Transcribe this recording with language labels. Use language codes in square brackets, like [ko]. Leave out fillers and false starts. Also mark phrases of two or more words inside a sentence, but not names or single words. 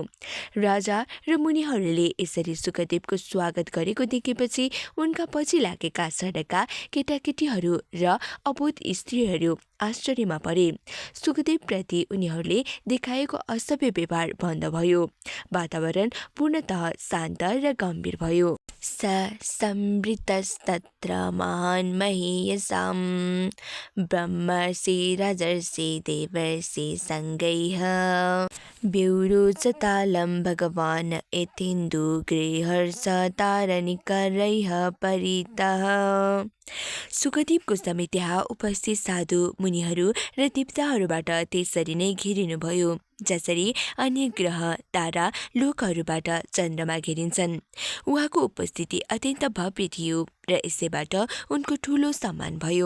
[ne] राजा र मुनिहरूले यसरी सुखदेवको स्वागत गरेको देखेपछि उनका पछि लागेका सडकका केटाकेटीहरू र अबोध स्त्रीहरू आश्चर्यमा परे। सुखदेवप्रति उनीहरूले देखाएको असभ्य व्यवहार बन्द भयो। वातावरण पूर्णतः शान्त र गम्भीर भयो। [sa] स संवृतस्तत्र महान् महीयसां ब्रह्मर्षि राजर्षि देवर्षि सङ्गैः व्योरोचतालं भगवान् यथेन्दु गृहर्ष तारनिकरैः परितः। [ne] सुखदेव गोस्वामी त्यहाँ उपस्थित साधु, मुनिहरू र देवताहरूबाट त्यसरी नै घेरिनुभयो जसरी अन्य ग्रह, तारा, लोकहरूबाट चन्द्रमा घेरिन्छन्। उहाँको उपस्थिति अत्यन्त भव्य थियो र यसैबाट उनको ठूलो सम्मान भयो।